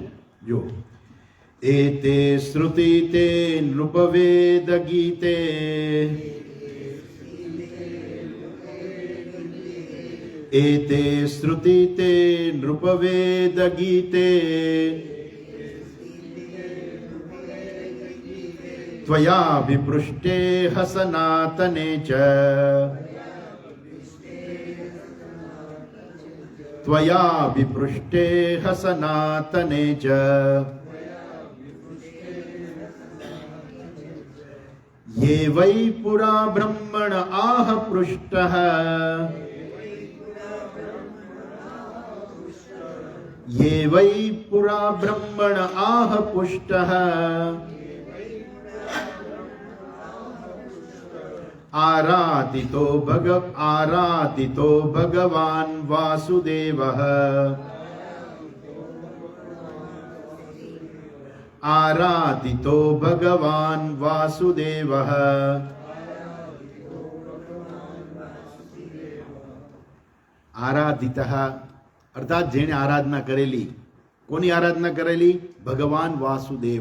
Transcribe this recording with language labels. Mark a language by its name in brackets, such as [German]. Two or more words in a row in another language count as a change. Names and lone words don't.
[Sanskrit] જો એતે શ્રુતિ તે નૃપવેદ ગીતે એતે શ્રુતિ તે નૃપવેદ ગીતે ત્વયા વિપૃષ્ટે સનાતને ચ ત્વયા વિપૃષ્ટે સનાતને ચ ये वै पुरा ब्रह्मण आह पृष्टः ये वै पुरा ब्रह्मण आह पुष्टः आराधितो भगवान् वासुदेवः આરાધિતો ભગવાન વાસુદેવ. [Gujarati] આરાધિત અર્થાત જેણે આરાધના કરેલી. કોની આરાધના કરેલી? ભગવાન વાસુદેવ.